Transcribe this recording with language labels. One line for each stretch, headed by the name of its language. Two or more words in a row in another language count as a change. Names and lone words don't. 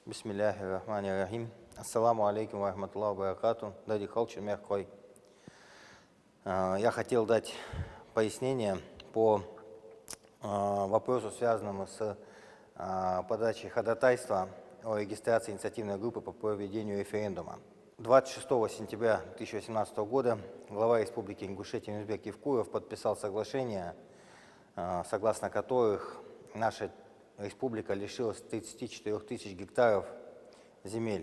Arabic: بسم الله الرحمن الرحيم. السلام عليكم ورحمة الله وبركاته. Дади Халчи Мягкой.
Russian: Я хотел дать пояснение по вопросу, связанному с подачей ходатайства о регистрации инициативной группы по проведению референдума. 26 сентября 2018 года глава Республики Ингушетия Мирзбек Евкуров подписал соглашение, согласно которых наша республика лишилась 34 тысяч гектаров земель.